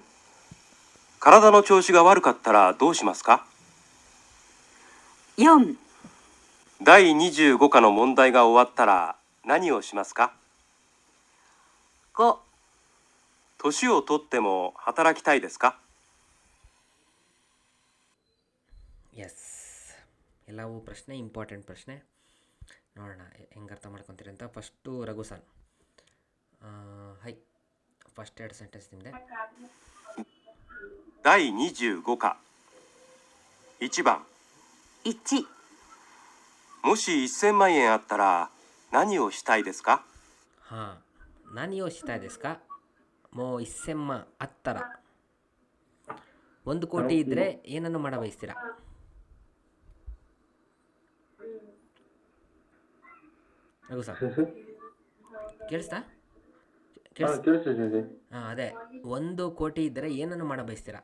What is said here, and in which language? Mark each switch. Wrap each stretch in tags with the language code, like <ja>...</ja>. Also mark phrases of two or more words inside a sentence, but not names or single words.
<ja>体の調子が悪かったらどうしますか？ 4、第25課の問題が終わったら何をしますか？ 5、年をとっても働きたいですか？</ja> <kn>ಎಸ್. ಎಲ್ಲವೂ ಪ್ರಶ್ನೆ, ಇಂಪಾರ್ಟೆಂಟ್ ಪ್ರಶ್ನೆ. ನೋಡೋಣ ಹೆಂಗೆ ಅರ್ಥ ಮಾಡ್ಕೊತೀರಿ ಅಂತ. ಫಸ್ಟು ರಘು ಸರ್. ಹೈ,</kn> <en>first 2 sentence</en> <kn>ನಿಮ್ಮದೆ.</kn> <ja>第25課1番、 1、もし1000万円あったら何をしたいですか？</ja> <kn>ಹಾಂ,</kn> <ja>何をしたいですか? もう1000万あったら,</ja> <kn>1 ಕೋಟಿ ಇದ್ದರೆ ಏನನ್ನು ಮಾಡ ಬಯಸ್ತೀರಾ? ರಘು ಸರ್ ಕೇಳಿಸ್ತಾ? ಕೇಳಿಸ್ತದೆ ಸೆನ್ಸೆ. ಹಾಂ, ಅದೇ 1 ಕೋಟಿ ಇದ್ದರೆ ಏನನ್ನು ಮಾಡ ಬಯಸ್ತೀರಾ?</kn>